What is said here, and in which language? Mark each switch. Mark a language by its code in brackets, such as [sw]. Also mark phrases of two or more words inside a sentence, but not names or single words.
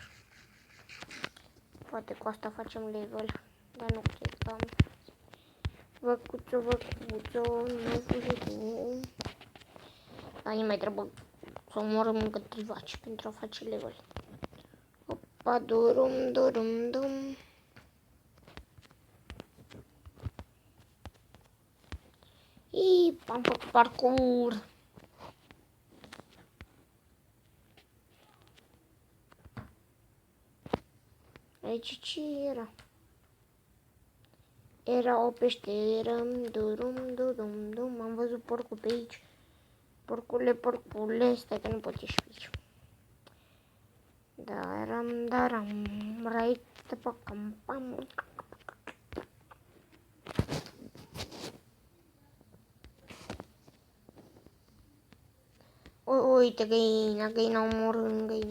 [ro] Poate cu asta facem level, dar nu cred că am. Văcuțo, nu fugi tu. Dar nu mai trebuie să omorâm încă 3 vaci pentru a face level. Opa, durum, durum, dum. Am făcut parcurs. Aici ce era? Era o peșteră, durum, durum, dum. Am văzut porcul pe aici. Porcule, stai că nu pot ieși pe aici. Daram, right, pam, pam. Uite găina omorând găina.